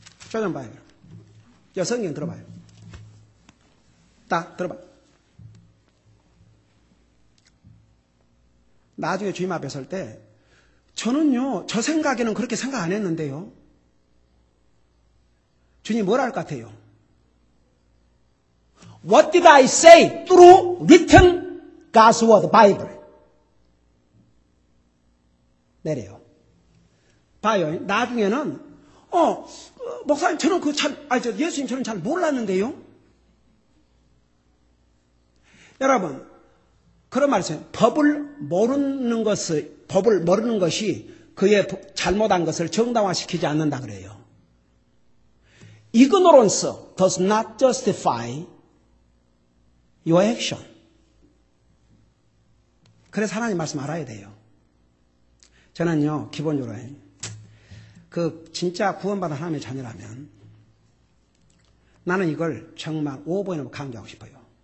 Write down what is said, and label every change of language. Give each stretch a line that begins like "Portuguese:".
Korean: 저 좀 봐요. 저 성경 들어봐요. 딱 들어봐. 나중에 주님 앞에 설 때 저는요, 저 생각에는 그렇게 생각 안 했는데요. 주님 뭐라 할 것 같아요?
English: What did I say through written God's word, Bible?
Korean: 내려요. 봐요. 나중에는 목사님 저는 예수님 저는 잘 몰랐는데요. 여러분 그런 말 있어요. 법을 모르는 것이 그의 잘못한 것을 정당화시키지 않는다 그래요.
English: Ignorance does not justify your action.
Korean: 그래서 하나님 말씀 알아야 돼요. 저는요, 기본적으로 진짜 구원받은 하나님의 자녀라면 나는 이걸 정말 오버해놓고 강조하고 싶어요.